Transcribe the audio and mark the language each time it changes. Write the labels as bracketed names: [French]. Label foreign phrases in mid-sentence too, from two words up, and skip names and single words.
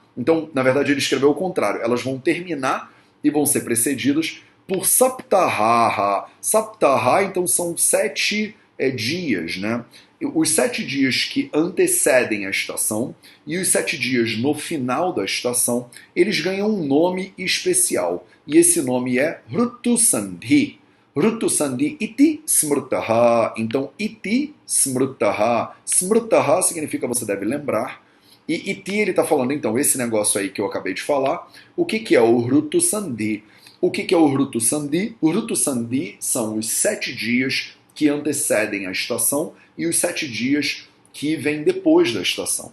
[Portuguese] Então, na verdade, ele escreveu o contrário. Elas vão terminar e vão ser precedidas por Saptaha. Saptaha, então, são 7 dias, né? Os 7 dias que antecedem a estação e os 7 dias no final da estação, eles ganham um nome especial. E esse nome é Hrutu Sandhi. [Sanskrit] ऋतु सन्धि इति स्मृताः. Então, इति स्मृताः. [Portuguese] Smrutaha significa você deve lembrar. E iti ele está falando, então, esse negócio aí que eu acabei de falar. O que é o Hrutu Sandhi? O que é o Hrutu Sandhi? O Hrutu Sandhi são os 7 dias que antecedem a estação e os 7 dias que vêm depois da estação.